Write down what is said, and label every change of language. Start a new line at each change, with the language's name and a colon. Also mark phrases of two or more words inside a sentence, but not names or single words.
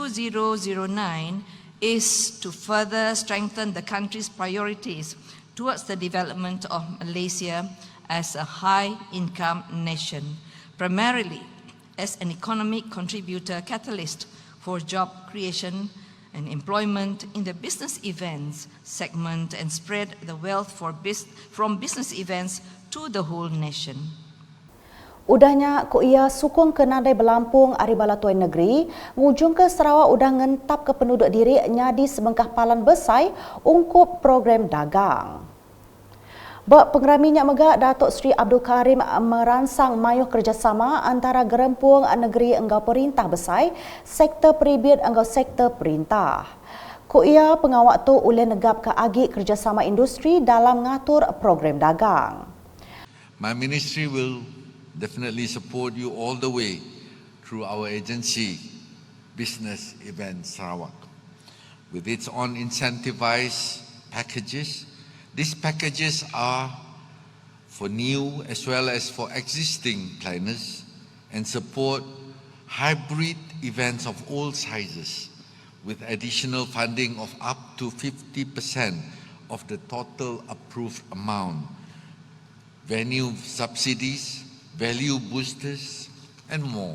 English: 2009 is to further strengthen the country's priorities towards the development of Malaysia as a high-income nation, primarily as an economic contributor catalyst for job creation and employment in the business events segment and spread the wealth from business events to the whole nation.
Iban: Udahnya ku ia sukung ke nadai Belampung ari balatuai negeri, ngujung ke Sarawak udah ngentap ke penduduk diri nyadi sebengkah palan besai ungkup program dagang. Bak Pengerami Nyak Megak Datuk Seri Abdul Karim meransang mayuh kerjasama antara gerempung negeri enggau perintah besai, sektor peribit enggau sektor perintah. Ku ia pengawak tu ulih negap ke agi kerjasama industri dalam ngatur program dagang.
English: My ministry will definitely support you all the way through our agency, Business Event Sarawak. With its own incentivized packages, these packages are for new as well as for existing planners and support hybrid events of all sizes with additional funding of up to 50% of the total approved amount, venue subsidies, value boosters, and more.